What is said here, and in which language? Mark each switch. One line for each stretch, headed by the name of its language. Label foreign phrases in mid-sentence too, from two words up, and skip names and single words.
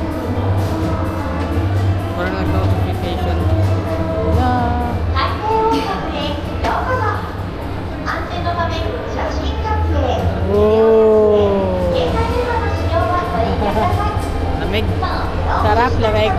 Filipino: Parang nag-notification.
English: Yeah.
Japanese: 安全のため写真撮影
English: Oh.
Japanese: 携帯電話の使用はご遠慮ください
Filipino: Lamig. Sarap, lamig.